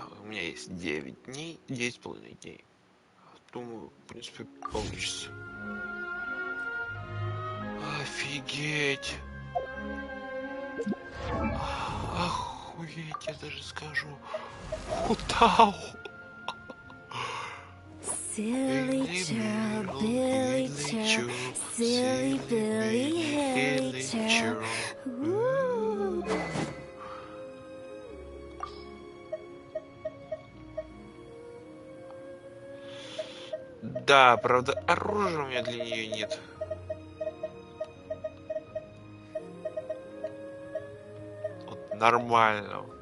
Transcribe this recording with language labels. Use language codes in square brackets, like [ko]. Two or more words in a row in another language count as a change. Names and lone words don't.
[ru] У меня есть 9 дней, 10,5 дней. Думаю, в принципе, получится. Офигеть. Охуеть, я даже скажу. Утау. [en] Silly churl, Billy churl, silly Billy, Hilly churl. Ooh. [ru] Да, правда, оружия у меня для нее нет. Вот нормально.